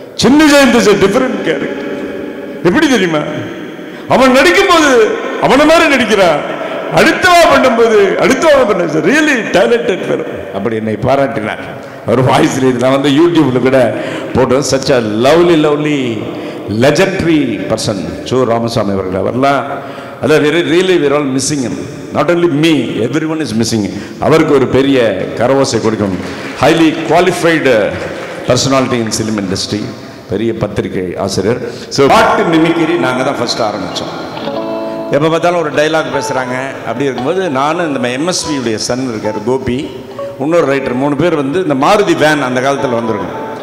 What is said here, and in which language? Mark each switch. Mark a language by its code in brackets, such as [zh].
[ta] சின்ன Jayant sir different character. எப்படி தெரியுமா? அவன் நடிக்கும்போது அவனை மாதிரி நடிக்கிறான், அடுத்தவா பண்ணும்போது அடுத்தவா பண்ண சார் [en] Really talented பேர். [ta] அப்படி என்னை பாராட்டினார். ஒரு வாய்ஸ்ல இது நான் வந்து யூடியூப்ல கூட போட்டோம். [en] Such a lovely legendary person Cho Ramaswamy அவர்கள். [ta] அவரெல்லாம் [en] அதாவது really we're all missing him. Not only me, everyone is missing him. [ta] அவருக்கு ஒரு பெரிய கரவோசை கொடுக்கணும். [en] highly qualified personality in film industry, [ta] பெரிய பத்திரிகை ஆசிரியர். ஸோ பாட்டு மிமிக்ரி நாங்கள் தான் ஃபஸ்ட்டு ஆரம்பித்தோம். எப்போ பார்த்தாலும் ஒரு டைலாக் பேசுகிறாங்க. அப்படி இருக்கும்போது நானும் இந்த எம்எஸ்வியுடைய சன் இருக்கார் கோபி, இன்னொரு ரைட்டர், 3 பேர் வந்து இந்த மாருதி வேன் அந்த காலத்தில் வந்திருக்கோம்.